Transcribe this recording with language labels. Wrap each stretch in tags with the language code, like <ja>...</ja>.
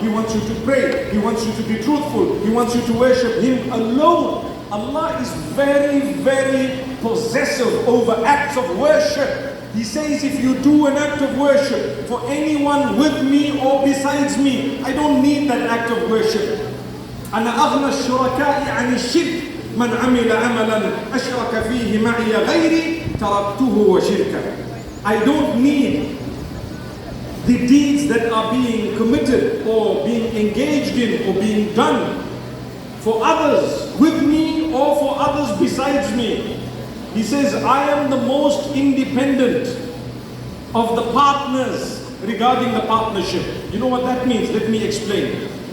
<en>He wants you to pray. He wants you to be truthful. He wants you to worship Him alone. Allah is very, very possessive over acts of worship. He says, if you do an act of worship for anyone with me or besides me, I don't need that act of worship.</en> <ar>أنا أغنى الشركاء عن الشرك من عمل عملا أشرك فيه معي غيري تركته وشركه.</ar> <en>I don't need the deeds that are being committed or being engaged in or being done for others with me or for others besides me. He says, I am the most independent of the partners regarding the partnership. You know what that means? Let me explain.</en>